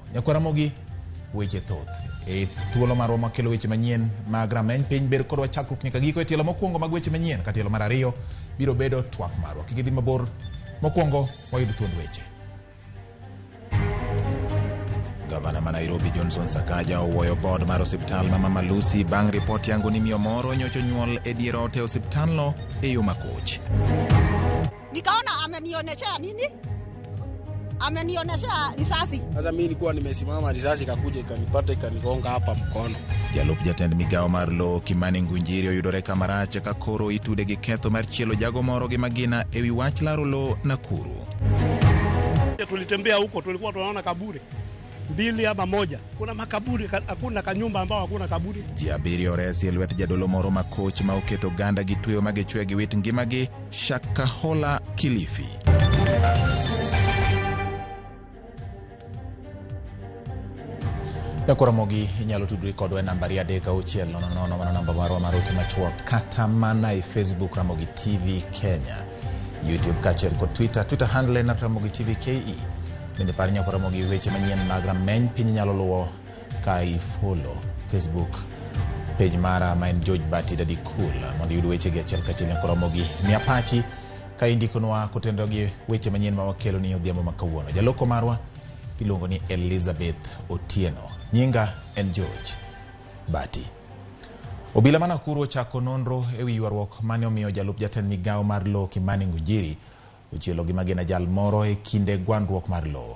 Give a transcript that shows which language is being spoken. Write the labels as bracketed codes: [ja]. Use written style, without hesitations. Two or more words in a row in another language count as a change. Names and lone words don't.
[luo] Ramogi weche thoth e thuolo marwa makelo weche manyien mag rameny piny ber kod wachakruok nyaka giko e tielo mokwongo mag weche manyien ka tielo mar ariyo biro bedo twak marwa. Kik idhi mabor, mokwongo wayud thuond weche. Gavana ma Nairobi Johnson Sakaja owuoyo bod mar osiptal ma Mama Lucy bang' ripot yango ni miyo moro nyocho nyuol e dier ot e osiptalno e yo makoch. [sw] Nikaona amenionyesha nini? Amenionyesha risasi. Sasa mimi nilikuwa nimesimama, risasi kakuja ikanipata ikanigonga hapa mkono. [luo] Jalup jatend migawo mar lowo Kimani Ngunjiri oyudore kamarache ka koro itude gi ketho mar chielo jago moro gi magina e wi wach laro lowo Nakuru. [sw] Tulitembea huko tulikuwa tunaona kaburi 2 ama 1. Kuna makaburi, hakuna kanyumba ambao hakuna kaburi. [luo] Jiabiri oresi elwet jadolo moro makoch ma oketo ganda gi tweyo magechwe gi wit ngimagi Shakahola Kilifi. Ramogi inyalo tudri kodwa e namba 360 mano namba marwa mar ote machuok kata mana e Facebook Ramogi TV Kenya, YouTube kaachiel kod Twitter handle na Ramogi TV KE. Bende par nyako Ramogi weche manyien mag rameny piny nyalo luwo ka i-follow Facebook page mara ma en George Bati Daddy Cool mondo yud weche gi achiel kachiel. Nyako Ramogi mi apachi ka indikonwa kotendo gi weche manyien ma wakelo ni odhiambo ma kawuono. Jaloko marwa iluongo ni Elizabeth Otieno. Nyinga en George Bati. Obila ma Nakuru ochako nonro e wi ywaruok mane omiyo jalup jatend migawo mar lowo Kimani Ngunjiri uchielo gi magina jal moro e kinde gwandruok mar lowo.